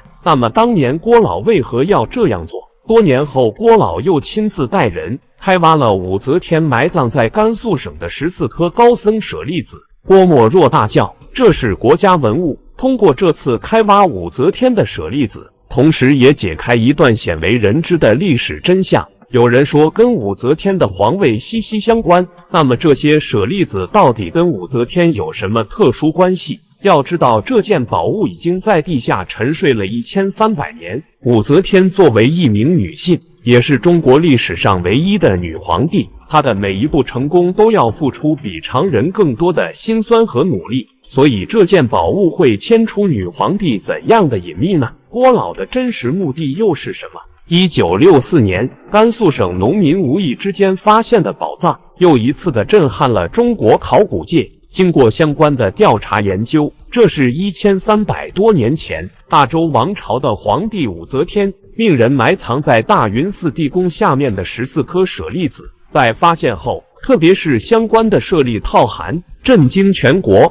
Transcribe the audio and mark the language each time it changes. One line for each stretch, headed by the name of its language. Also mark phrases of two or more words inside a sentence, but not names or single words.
Chinese: 那麼當年郭老為何要這樣做？多年後，郭老又親自帶人開挖了武則天埋葬在甘肅省的14顆高僧舍利子。郭沫若大叫：“這是國家文物！”通過這次開挖武則天的舍利子，同時也解開一段鮮為人知的歷史真相。有人說跟武則天的皇位息息相關，那麼這些舍利子到底跟武則天有什麼特殊關係？要知道，這件寶物已經在地下沉睡了1300年。武則天作為一名女性，也是中國歷史上唯一的女皇帝，她的每一步成功都要付出比常人更多的辛酸和努力。所以这件宝物會牵出女皇帝怎樣的隱秘呢？郭老的真實目的又是什麼？1964年，甘肅省農民無意之間發現的寶藏，又一次的震撼了中國考古界。經過相關的調查研究，這是1300多年前大周王朝的皇帝武則天命人埋藏在大雲寺地宮下面的14顆舍利子，在發現後，特別是相關的舍利套函，震驚全國。